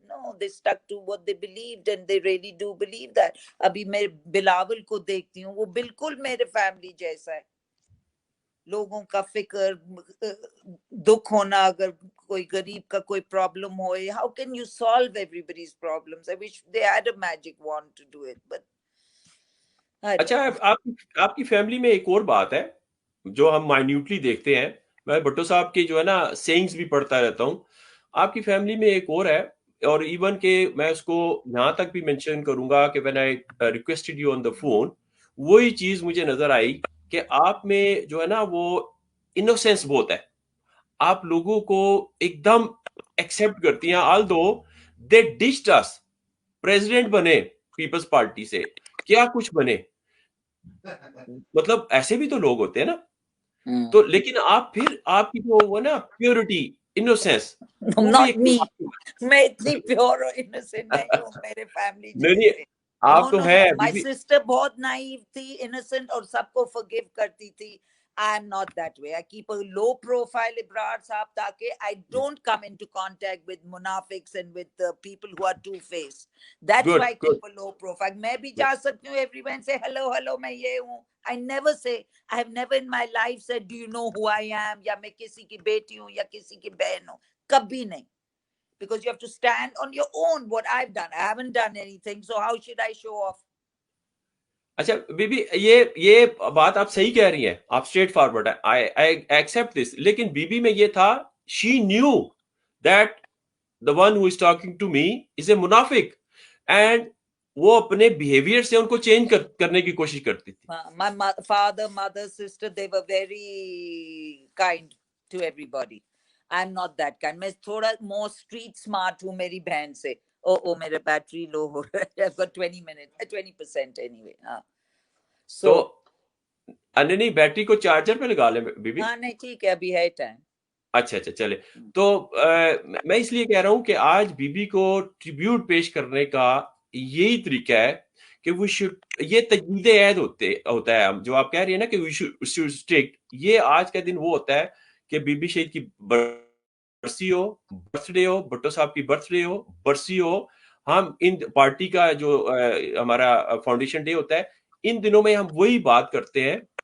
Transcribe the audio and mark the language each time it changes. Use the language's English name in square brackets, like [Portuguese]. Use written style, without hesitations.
[English] No, they stuck to what they believed, and they really do believe that. [Urdu] ابھی میں بلاول کو دیکھتی ہوں, وہ بالکل میرے فیملی جیسا ہے. لوگوں کا فکر, دکھ ہونا, اگر کوئی غریب کا کوئی پرابلم ہوئے, [English] how can you solve everybody's problems? I wish they had a magic wand to do it, but [Urdu] اچھا, آپ کی فیملی میں ایک اور بات ہے جو ہم مائنیوٹلی دیکھتے ہیں. میں بھٹو صاحب کے جو ہے نا سینگز بھی پڑھتا رہتا ہوں. آپ کی فیملی میں ایک اور ہے, اور ایون کہ میں اس کو یہاں تک بھی مینشن کروں گا کہ [English] when I requested you on the phone, [Urdu] وہی چیز مجھے نظر آئی کہ آپ میں جو ہے نا وہ انوسینس بہت ہے. آپ لوگوں کو ایک دم ایکسپٹ کرتی ہیں, [English] although they ditched us. [Urdu] President بنے پیپلز پارٹی سے, کیا کچھ بنے, مطلب ایسے بھی تو لوگ ہوتے ہیں نا. تو لیکن آپ کی جو وہ نا پیورٹی, انوسینس, [English] not me. [Urdu] میں اتنی پیور اور انوسینٹ نہیں ہوں میرے فیملی جیسے. آپ تو ہے. [English] My sister [Urdu] بہت naive تھی, innocent, اور سب کو forgive کرتی تھی. [English] I am not that way. I keep a low profile, Ibrar Saab, [Urdu] تاکہ [English] I don't come into contact with munafiqs and with people who are two-faced. That's why I keep a low profile. [Urdu] میں بھی جا سکتی ہوں, [English] everyone say hello, [Urdu] میں یہ ہوں. [English] I never say, I have never in my life said, do you know who I am? [Urdu] یا میں کسی کی بیٹی ہوں یا کسی کی بہن ہوں. کبھی نہیں. [English] Because you have to stand on your own. What I've done, I haven't done anything, so how should I show off? [Urdu] اچھا بی بی, یہ بات آپ صحیح کہہ رہی ہیں, آپ اسٹریٹ فارورڈ ہے, [English] I accept this. [Urdu] لیکن بی بی میں یہ تھا, [English] she knew that the one who is talking to me is a munafiq, and [Urdu] وہ اپنے بیہیویئر سے ان کو چینج کرنے کی کوشش کرتی تھی. [English] My father, mother, sister, they were very kind to everybody. I'm not that kind. [Urdu] میں تھوڑا [English] more street smart [Urdu] ہوں میری بہن سے. او میرا بیٹری لو ہو رہا ہے. [English] I've got 20 minutes, 20% anyway. [Urdu] تو [English] So [Urdu] نہیں بیٹری کو چارجر پہ لگا لیں بی بی. ہاں نہیں ٹھیک ہے ابھی ہے ٹائم. اچھا چلے. تو میں اس لیے کہہ رہا ہوں کہ آج بی بی کو ٹریبیوٹ پیش کرنے کا یہی طریقہ ہے کہ وہ یہ تجدید عہد ہوتا ہے جو آپ کہہ رہی ہیں نا کہ یہ آج کا دن وہ ہوتا ہے کہ بی بی شہید کی برسی ہو، برتھ ڈے ہو، بھٹو صاحب کی برتھ ڈے ہو، برسی ہو، ہم ان پارٹی کا جو ہمارا فاؤنڈیشن ڈے ہوتا ہے ان دنوں میں ہم وہی بات کرتے ہیں.